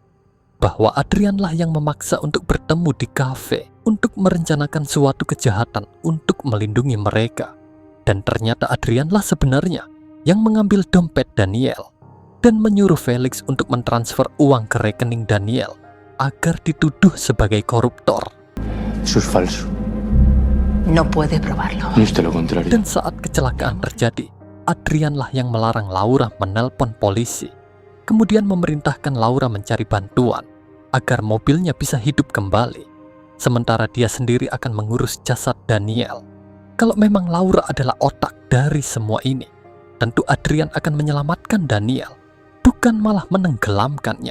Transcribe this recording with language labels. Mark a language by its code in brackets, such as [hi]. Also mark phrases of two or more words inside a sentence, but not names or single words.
[id] Bahwa Adrianlah yang memaksa untuk bertemu di kafe untuk merencanakan suatu kejahatan untuk melindungi mereka. Dan ternyata Adrianlah sebenarnya yang mengambil dompet Daniel dan menyuruh Felix untuk mentransfer uang ke rekening Daniel agar dituduh sebagai koruptor. [es] Eso es falso. No puede probarlo. No es de lo contrario. [id] Dan saat kecelakaan terjadi, Adrianlah yang melarang Laura menelpon polisi, kemudian memerintahkan Laura mencari bantuan agar mobilnya bisa hidup kembali, sementara dia sendiri akan mengurus jasad Daniel. Kalau memang Laura adalah otak dari semua ini, tentu Adrian akan menyelamatkan Daniel, bukan malah menenggelamkannya.